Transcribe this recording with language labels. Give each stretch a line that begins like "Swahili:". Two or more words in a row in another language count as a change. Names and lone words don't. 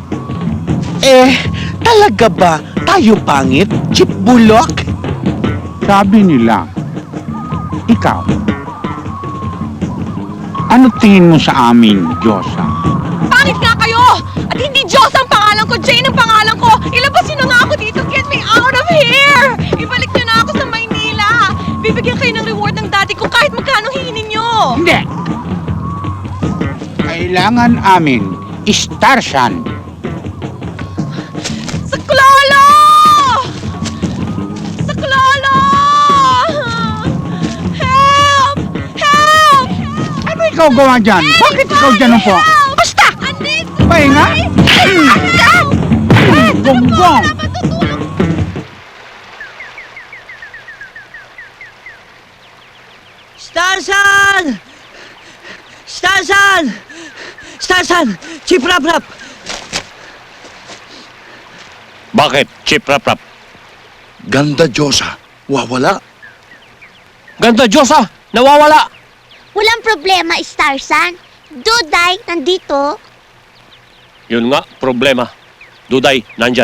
Filipino: Talaga ba tayo pangit, Chip Bulok? Sabi nila, ikaw, ano tingin mo sa amin, Diyosa? Pangit nga kayo! At hindi Diyos ang pangalan ko! Jane ang pangalan ko! Ilabas niyo na nga ako dito!
English: Get me out of here!
Filipino: Ibalik niyo na ako sa Maynila! Bibigyan kayo ng reward ng daddy ko kahit magkano hihinin niyo! Hindi! Kailangan amin, Starsan. Sa klolo! Sa klolo!
English: Help! Help!
Filipino: Ano ikaw gawa dyan? Bakit ikaw dyan po? Basta! Andito! Pahinga? Gonggong! Starsan! Starsan! Starsan! Chiprap-rap! Bakit, Chip Rap-Rap? Ganda Diyosa, wawala. Ganda Diyosa! Nawawala! Walang problema, Starsan. Duday, nandito. Yun nga, problema. Duday, nandyan.